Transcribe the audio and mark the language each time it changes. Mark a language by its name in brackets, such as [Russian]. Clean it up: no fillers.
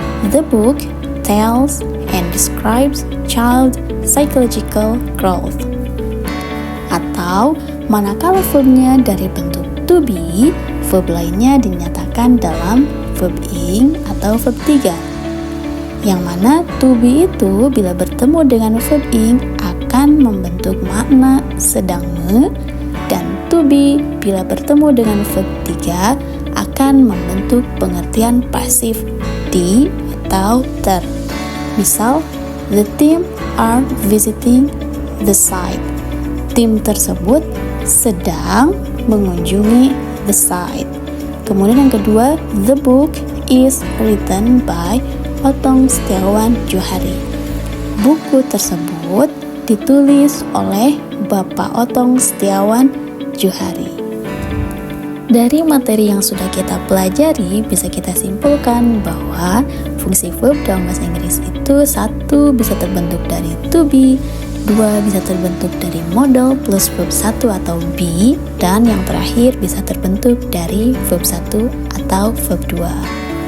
[English] The book tells and describes child psychological growth. [Indonesian] Atau manakala verbnya dari bentuk to be, verb lainnya dinyatakan dalam verb ing atau verb 3. Yang mana to be itu bila bertemu dengan verb ing akan membentuk makna sedang me, dan to be bila bertemu dengan verb 3 akan membentuk pengertian pasif di atau ter. Misal, [English] the team are visiting the site. [Indonesian] Tim tersebut sedang mengunjungi [English] the site. [Indonesian] Kemudian yang kedua, [English] the book is written by Otong Setiawan Johari. [Indonesian] Buku tersebut ditulis oleh Bapak Otong Setiawan Johari. Dari materi yang sudah kita pelajari, bisa kita simpulkan bahwa fungsi verb dalam bahasa Inggris itu 1 bisa terbentuk dari to be, 2 bisa terbentuk dari modal plus verb 1 atau be, dan yang terakhir bisa terbentuk dari verb 1 atau verb 2.